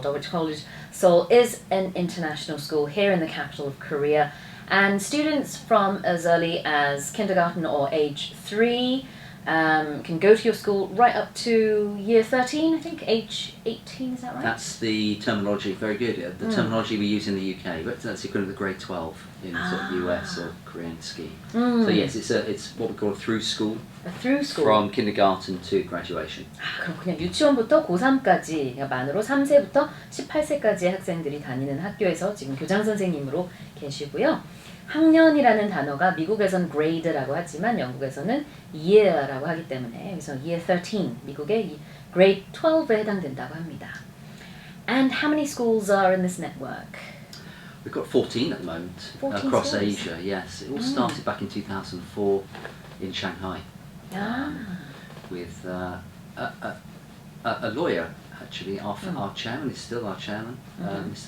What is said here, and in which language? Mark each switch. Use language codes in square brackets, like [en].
[en] Dulwich College Seoul is an international school here in the capital of Korea, and students from as early as kindergarten or age 3 can go to your school right up to year 13, I think, age 18, is that right? That's the terminology, very good. The terminology we use in the UK, but that's equivalent to grade 12 in sort of US or Korean scheme. So yes, it's what we call a through school. A through school? From kindergarten to graduation. [ko] 그럼 그냥 유치원부터 고3까지, 그러니까 만으로 3세부터 18세까지의 학생들이 다니는 학교에서 지금 교장 선생님으로 계시고요. 학년이라는 단어가 미국에선 grade라고 하지만 영국에서는 year라고 하기 때문에 그래서 year 13, 미국의 grade 12에 해당된다고 합니다. [en] And how many schools are in this network? We've got 14 at the moment 14 across schools. Asia, yes. It all started back in 2004 in Shanghai with a lawyer, actually, our chairman, is still our chairman, Mr.